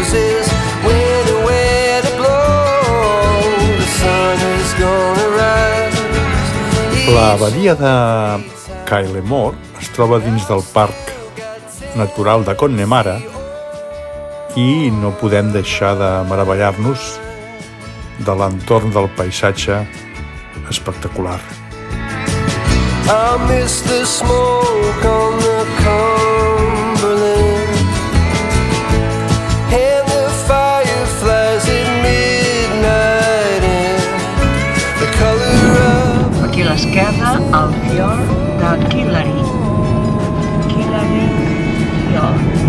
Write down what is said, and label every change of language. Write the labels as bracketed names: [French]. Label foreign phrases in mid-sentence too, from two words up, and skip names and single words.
[Catalan] L'abadia de Kylemore es troba dins del Parc Natural de Connemara i no podem deixar de meravellar-nos de l'entorn del paisatge espectacular. [English] I miss the smoke on the Cumberland and the fireflies at midnight and the color of... [Catalan] Aquí a l'esquerra, el fiord de Killary. Killary Fiord.